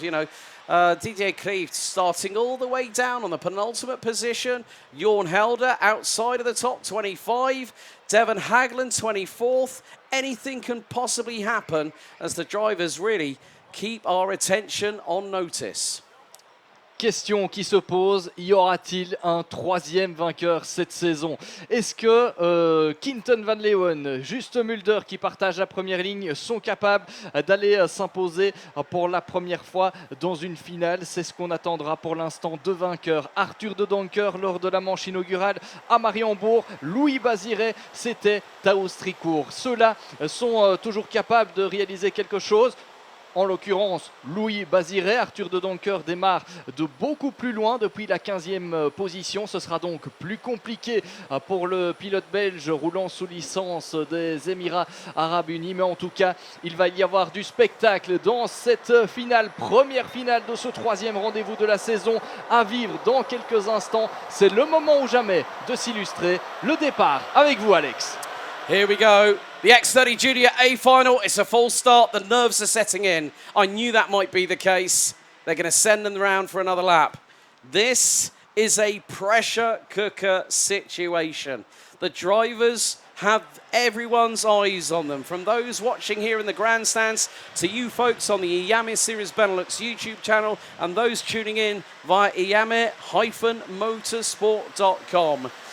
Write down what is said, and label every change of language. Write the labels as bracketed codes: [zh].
[en] You know, Didier Klieft starting all the way down on the penultimate position, Jorn Helder outside of the top 25, Devon Haglen 24th. Anything can possibly happen as the drivers really keep our attention on notice. [fr] Question qui se pose, y aura-t-il un 3e vainqueur cette saison? Est-ce que Quinten van Leeuwen, Juste Mulder qui partagent la première ligne sont capables d'aller s'imposer pour la première fois dans une finale? C'est ce qu'on attendra pour l'instant. 2 vainqueurs, Arthur de Donker lors de la manche inaugurale à Mariembourg, Louis Bazire, c'était à Austricourt. Ceux-là sont toujours capables de réaliser quelque chose. En l'occurrence, Louis Bazire, Arthur de Donker démarre de beaucoup plus loin depuis la 15e position. Ce sera donc plus compliqué pour le pilote belge roulant sous licence des Émirats Arabes Unis. Mais en tout cas, il va y avoir du spectacle dans cette finale, première finale de ce 3e rendez-vous de la saison à vivre dans quelques instants. C'est le moment ou jamais de s'illustrer. Le départ avec vous, Alex. [en] Here we go. The X30 Junior A final. It's a full start. The nerves are setting in. I knew that might be the case. They're going to send them round for another lap. This is a pressure cooker situation. The drivers have everyone's eyes on them, from those watching here in the grandstands to you folks on the IAME Series Benelux YouTube channel and those tuning in via IAME-motorsport.com.